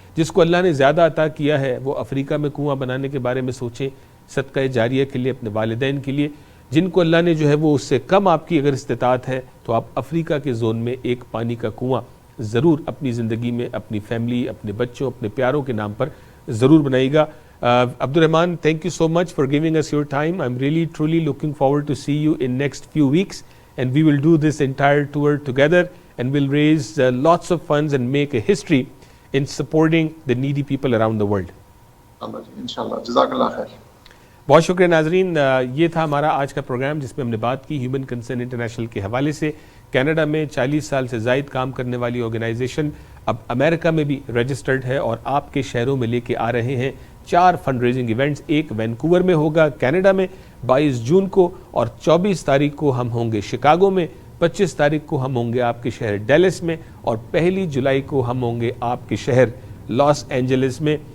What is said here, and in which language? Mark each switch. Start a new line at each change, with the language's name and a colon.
Urdu: جس کو اللہ نے زیادہ عطا کیا ہے وہ افریقہ میں کنواں بنانے کے بارے میں سوچیں, صدقہ جاریہ کے لیے, اپنے والدین کے لیے. جن کو اللہ نے جو ہے وہ اس سے کم آپ کی اگر استطاعت ہے تو آپ افریقہ کے زون میں ایک پانی کا کنواں ضرور اپنی زندگی میں اپنی فیملی, اپنے بچوں, اپنے پیاروں کے نام پر ضرور بنائے گا.
English: Abdurrahman, thank you so much for giving us your time. I'm really truly looking forward to see you in next few weeks, and we will do this entire tour together, and we'll raise lots of funds and make a history in supporting the needy people around the world.
Urdu: انشاءاللہ, جزاک اللہ خیر. بہت شکریہ ناظرین. یہ تھا ہمارا آج کا پروگرام جس میں ہم نے بات کی ہیومن کنسرن انٹرنیشنل کے حوالے سے. کینیڈا میں 40 سال سے زائد کام کرنے والی آرگنائزیشن اب امریکہ میں بھی رجسٹرڈ ہے, اور آپ کے شہروں میں لے کے آ رہے ہیں 4 فنڈ ریزنگ ایونٹس. ایک وینکوور میں ہوگا کینیڈا میں 22 جون کو, اور 24 تاریخ کو ہم ہوں گے شکاگو میں, 25 تاریخ کو ہم ہوں گے آپ کے شہر ڈیلس میں, اور 1 جولائی کو ہم ہوں گے آپ کے شہر لاس اینجلس میں.